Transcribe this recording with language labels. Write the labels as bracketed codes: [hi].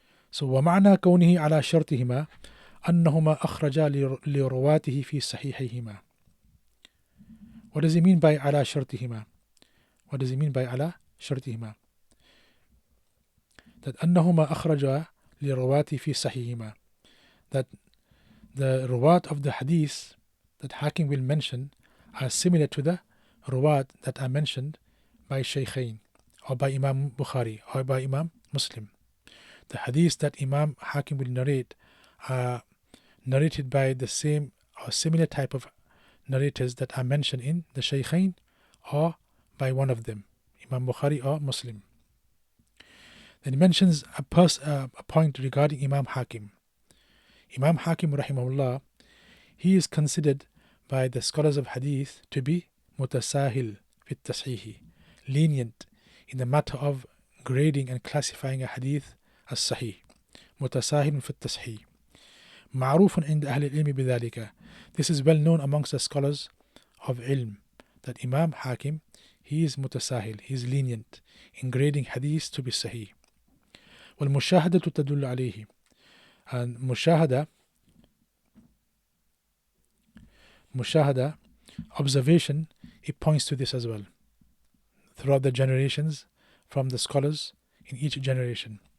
[ar] So ومعنى كونه على شرطهما أنهما أخرجا لرواته في صحيحيهما. [en] What does he mean by [ar] على شرطهما? [en] What does he mean by على شرطهما? [ar] That أنهما أخرجا لرواته في صحيحهما. [en] That the ruwat of the hadith that Hakim will mention are similar to the ruwat that are mentioned by Shaykhain, or by Imam Bukhari, or by Imam Muslim. The hadiths that Imam Hakim will narrate are narrated by the same or similar type of narrators that are mentioned in the Shaykhain, or by one of them, Imam Bukhari or Muslim. Then he mentions a point regarding Imam Hakim. Imam Hakim rahimahullah, he is considered by the scholars of hadith to be mutasahil fit tasheeh, lenient in the matter of grading and classifying a hadith as sahih. Mutasahil fit tasheeh. [ar] معروف عند أهل العلم بذلك. [en] This is well known amongst the scholars of ilm, that Imam Hakim, he is mutasahil, he is lenient in grading hadith to be sahih. [ar] والمشاهدة تدل عليه. [en] And mushahada, observation, it points to this as well throughout the generations from the scholars in each generation.